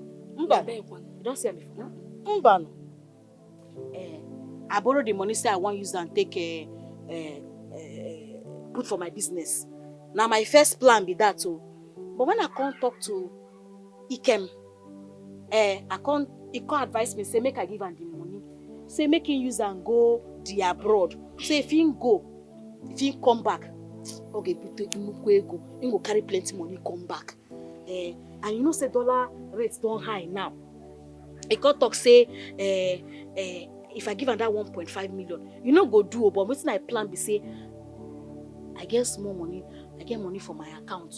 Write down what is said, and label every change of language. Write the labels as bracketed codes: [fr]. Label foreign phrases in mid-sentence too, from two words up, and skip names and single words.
[pcm] You don't see it before? I borrow the money, say I want use and take put for my business. Now my first plan be that too. But when I can't talk to Ikem, he can't advise me, say make I give him the money. Say make him use and go the abroad. Say if he come back, okay, he go carry plenty money, come back. And you know say dollar rates don't high now. He can't talk say if I give him that 1.5 million, you know go do, but wetin I plan be say I get small money, I get money for my account.